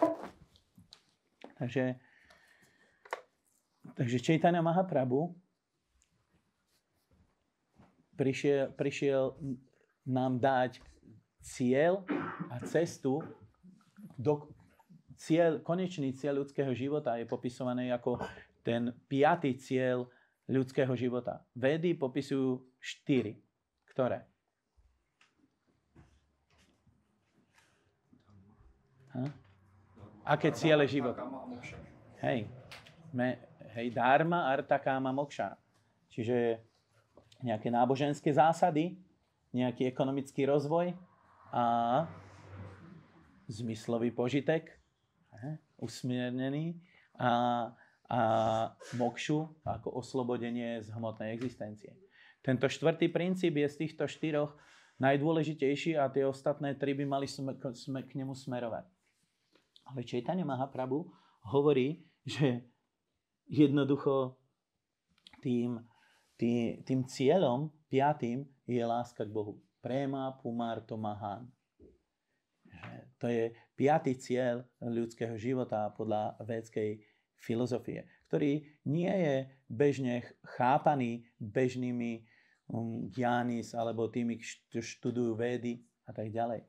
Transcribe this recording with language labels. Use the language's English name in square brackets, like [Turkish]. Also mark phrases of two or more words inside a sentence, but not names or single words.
[Slovak] Takže Chaitanya Mahaprabhu prišiel nám dať cieľ a cestu konečný cieľ ľudského života je popisovaný ako ten 5. cieľ ľudského života. Vedy popisujú 4. Ktoré? Aké ciele života? Hej, [Sanskrit] dharma, artha, kama, moksha. [Slovak] Čiže nejaké náboženské zásady, nejaký ekonomický rozvoj a zmyslový požitek, usmiernený a mokšu ako oslobodenie z hmotnej existencie. Tento 4. princíp je z týchto 4 najdôležitejší a tie ostatné 3 by mali k nemu smerovať. Ale Chaitanya Mahaprabhu hovorí, že jednoducho tým cieľom 5. je láska k Bohu. [Sanskrit] Prema pumarto mahan. [Slovak] To je 5. cieľ ľudského života podľa védskej filozofie, ktorý nie je bežne chápaný bežnými gyánis alebo tými, čo študujú védy a tak ďalej.